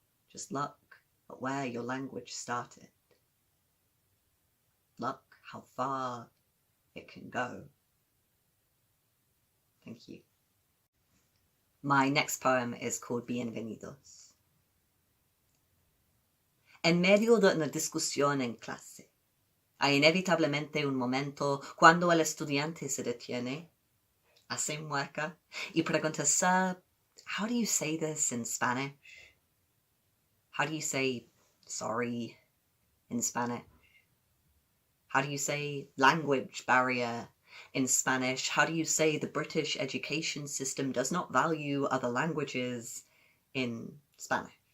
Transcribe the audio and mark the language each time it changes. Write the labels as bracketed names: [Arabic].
[English] Just look at where your language started. Look how far it can go. Thank you. My next poem is called Bienvenidos. [Spanish] En medio de una discusión en clase, hay inevitablemente un momento cuando el estudiante se detiene, hace mueca y pregunta, [English] Sir, how do you say this in Spanish? How do you say sorry in Spanish? How do you say language barrier in Spanish? How do you say the British education system does not value other languages in Spanish?